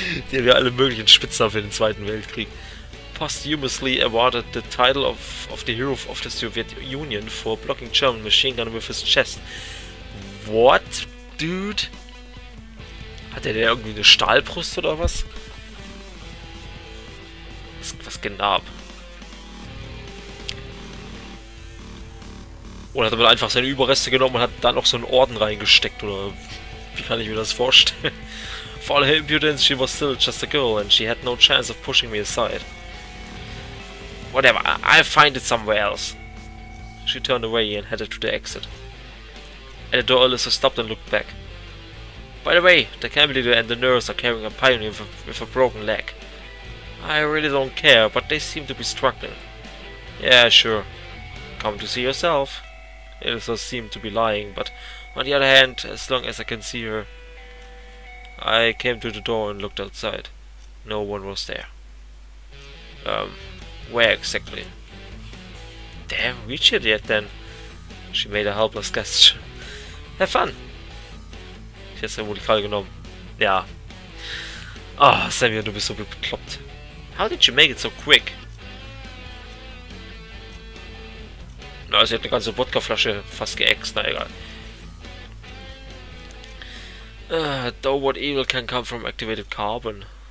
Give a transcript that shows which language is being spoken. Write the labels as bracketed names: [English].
[German] Die haben ja alle möglichen Spitznamen für den Zweiten Weltkrieg. [English] Posthumously awarded the title of the Hero of the Soviet Union for blocking German machine gun with his chest. What, dude? [German] Hat der irgendwie eine Stahlbrust oder was? Was geht da ab? Oder hat er einfach seine Überreste genommen und hat da noch so einen Orden reingesteckt, oder wie kann ich mir das vorstellen? [English] For all her impudence, she was still just a girl and she had no chance of pushing me aside. Whatever, I'll find it somewhere else. She turned away and headed to the exit. At the door, Alyssa stopped and looked back. By the way, the camp leader and the nurse are carrying a pioneer with a broken leg. I really don't care, but they seem to be struggling. Yeah, sure. Come to see yourself. Alyssa seemed to be lying, but on the other hand, as long as I can see her... I came to the door and looked outside. No one was there. Where exactly? Damn, reach it yet then. She made a helpless gesture. Have fun! [German] Jetzt wurde ich gerade genommen. Ja. Ah, oh, Samuel, du bist so bekloppt. [English] How did you make it so quick? [German] Na, sie hat eine ganze Wodkaflasche fast geäxt, na egal. [English] Though what evil can come from activated carbon?